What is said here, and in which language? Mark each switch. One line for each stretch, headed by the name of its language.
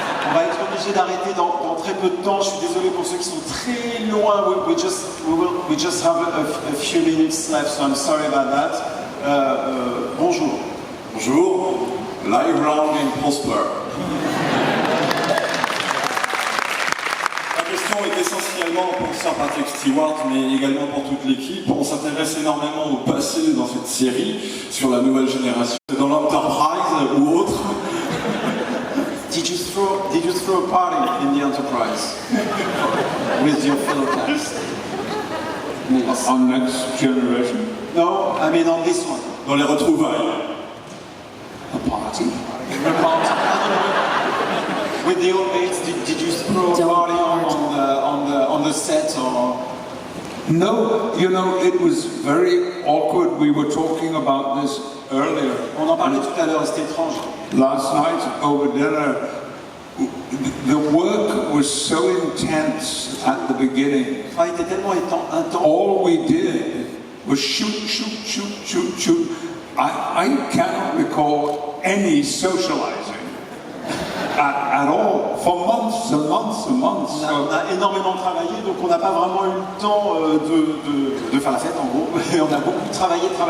French: On va être obligé d'arrêter dans très peu de temps. Je suis désolé pour ceux qui sont très loin.
English: We just have a few minutes left, so I'm sorry about that.
French: Bonjour. Bonjour.
English: Live long and prosper.
French: La question est essentiellement pour Sir Patrick Stewart, mais également pour toute l'équipe. On s'intéresse énormément au passé dans cette série, sur la nouvelle génération, dans l'Enterprise ou autre.
English: Did you throw a party in the Enterprise with your fellow cast? On Next Generation? No, I mean on this one.
French: Dans les retrouvailles.
English: A party? With the old mates, did you throw a party on the set or? No, it was very awkward. We were talking about this earlier.
French: On en parlait tout à l'heure, c'était étrange.
English: Last night over dinner, the work was so intense at the beginning.
French: Le travail était tellement intense.
English: All we did was shoot. I cannot recall any socializing at all for months and months and months.
French: On a énormément travaillé, donc on n'a pas vraiment eu le temps de faire la fête en gros. Et on a beaucoup travaillé.